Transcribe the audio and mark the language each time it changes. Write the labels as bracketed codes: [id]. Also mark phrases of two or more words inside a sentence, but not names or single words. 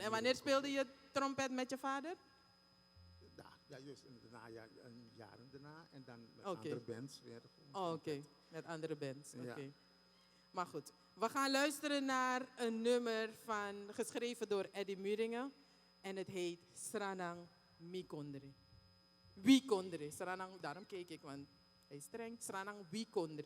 [nl] En wanneer speelde je trompet met je vader? Ja, juist in de jaren daarna. En dan met Oké. andere bands weer. Oh, oké. Met andere bands. Oké. Ja. Maar goed. We gaan luisteren naar een nummer geschreven door Eddie Muringen. En het heet Sranang Mikondre. Wie kondre? Sranang, daarom keek ik, want hij is streng. Sranang Wie kondre.